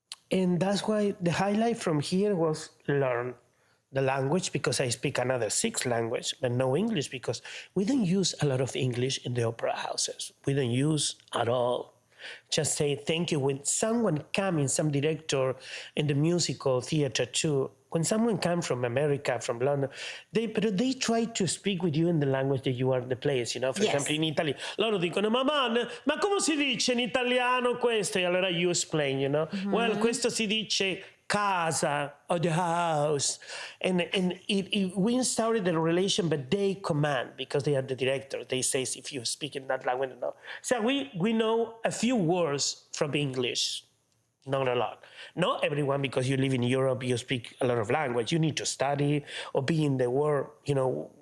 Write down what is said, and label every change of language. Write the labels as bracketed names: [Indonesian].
[English] And that's why the highlight from here was learn the language, because I speak another 6 languages, but no English, because we don't use a lot of English in the opera houses. We don't use at all. Just say thank you. When someone comes, some director in the musical theater too, when someone comes from America, from London, they try to speak with you in the language that you are the place, you know. For example, in Italy, [Italian] loro dicono, ma come si dice in italiano questo? E allora [English] you explain, you know. Mm-hmm. [Italian] Well, questo si dice casa [English] or the house. And we started the relation, but they command, because they are the director. They say, if you speak in that language, no. So we know a few words from English, not a lot. Not everyone, because you live in Europe, you speak a lot of language. You need to study or be in the world, you know.